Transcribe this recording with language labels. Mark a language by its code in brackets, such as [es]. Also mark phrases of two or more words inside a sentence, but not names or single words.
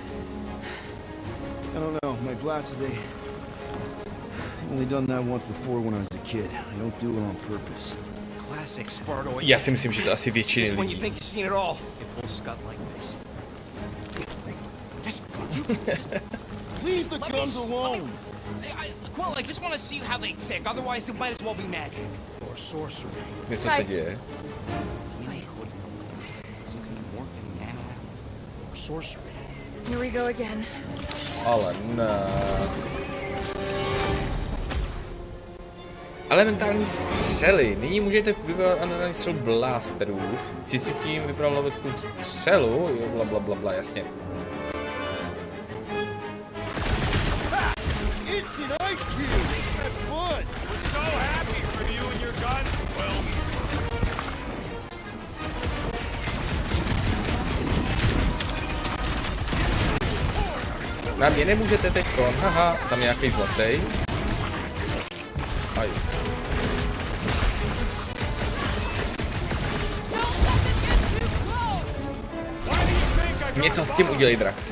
[en] I don't know, my blasters, they... I've only done that once before when I was a kid. I don't do it on purpose. Classic Spartoid. [cs] Já si myslím, že to asi většiny [en] Just when you [cs] lidí. [en] think you've seen it all, it pulls scut like this. Just Leave the let guns me, alone! Quill, I just want to see how they tick. Otherwise, it might as well be magic. Or sorcery. [cs] Něco se děje. [en] Some kind of morphing nano. Or sorcery. Here we go again. [cs] Ale ne. Elementární střely. Nyní můžete vybrat elementární střelu blasterů. Si tím vybral loveckou střelu. Jo, bla bla bla bla, jasně. [en] It's an ice cube! That's fun! We're so happy for you and your guns, Quill. [cs] Na mě nemůžete teďkon, haha, tam je nějaký zlatý. Aj. Něco s tím udělej, Draxi.